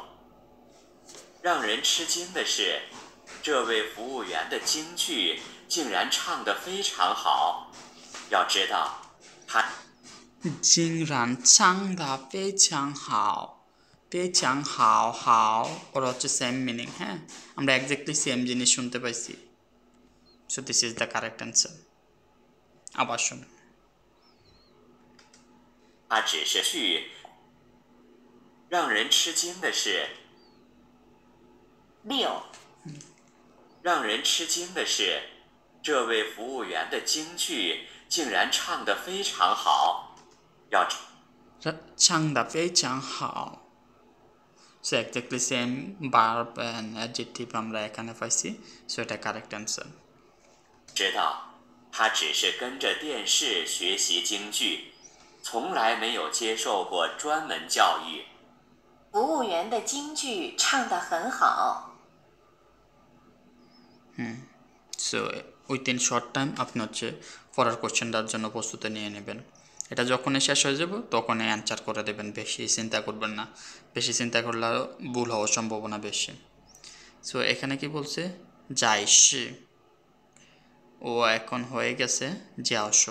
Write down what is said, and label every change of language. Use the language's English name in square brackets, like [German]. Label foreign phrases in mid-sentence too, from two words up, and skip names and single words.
[Chinese] 让人吃惊的是，这位服务员的京剧竟然唱得非常好。要知道，他竟然唱得非常好，非常好好 [Bangla] ওরা হচ্ছে [English] same meaning, [Chinese] হ্যাঁ। [Bangla] আমরা [English] exactly same [Bangla] জিনিস শুনতে পাইছি। [English] so this is the correct answer. [Bangla] আবার শুনুন। [Chinese] 他只是去。让人吃惊的是， 6. 让人吃惊的是，这位服务员的京剧竟然唱得非常好。要唱得非常好। [English] so exactly same verb and adjective [Bangla] আমরা এখানে পাইছি। সো এটা [English] correct answer. [Chinese] 知道，他只是跟着电视学习京剧，从来没有接受过专门教育。服务员的京剧唱得很好。 [Bangla] সো [English] within short time [Bangla] আপনি হচ্ছে পরের কোশ্চেনটার জন্য প্রস্তুতি নিয়ে নেবেন। এটা যখনই শেষ হয়ে যাব তখনই অ্যান্সার করে দেবেন, বেশি চিন্তা করবেন না, বেশি চিন্তা করলে ভুল হওয়ার সম্ভাবনা বেশি। সো এখানে কি বলছে, যাইশি, ও এখন হয়ে গেছে যাওশো।